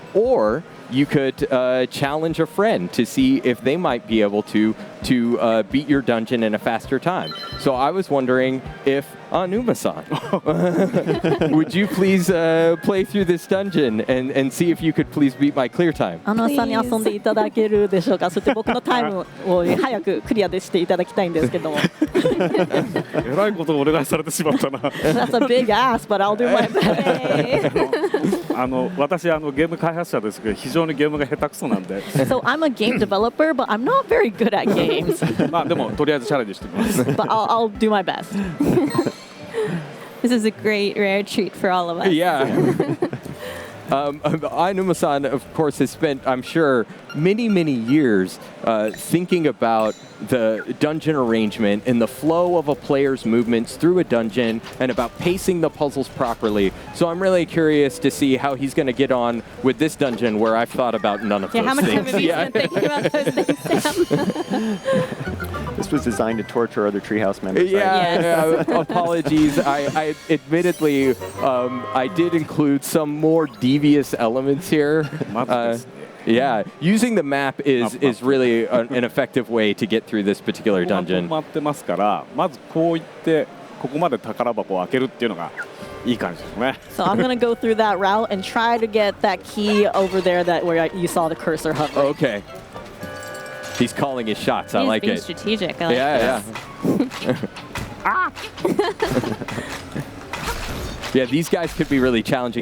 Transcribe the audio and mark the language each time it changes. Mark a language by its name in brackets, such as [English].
[English] Or you could challenge a friend to see if they might be able to beat your dungeon in a faster time. So I was wondering if Anuma-san, would you please play through this dungeon and see if you could please beat my clear time? [Japanese] さんに遊んでいただけるでしょうか。そして僕のタイムを早くクリアでしていただきたいんですけども。えらいことをお願いされてしまったな。 [English] That's a big ask, but I'll do my best. [Japanese] 私ゲーム開発者ですけど非常にゲームが下手くそなんで。 [English] So I'm a game developer, but I'm not very good at games. [Japanese] まあでもとりあえずチャレンジしてみます。 [English] But I'll do my best. This is a great rare treat for all of us. Yeah. Anuma-san, of course, has spent, I'm sure, many, many years thinking about the dungeon arrangement and the flow of a player's movements through a dungeon and about pacing the puzzles properly. So I'm really curious to see how he's going to get on with this dungeon where I've thought about none of those how much things. time have you spent thinking about those things, Sam? This was designed to torture other Treehouse members. Yeah, apologies. I admittedly, I did include some more devious elements here. Yeah, using the map is really an effective way to get through this particular dungeon. [Japanese] 止まってますから、まずこういってここまで宝箱を開けるっていうのがいい感じですね。 [English] So I'm gonna go through that route and try to get that key over there where you saw the cursor hovering. Okay. He's calling his shots. I like He's it. being strategic. I like this. Yeah, these guys could be really challenging.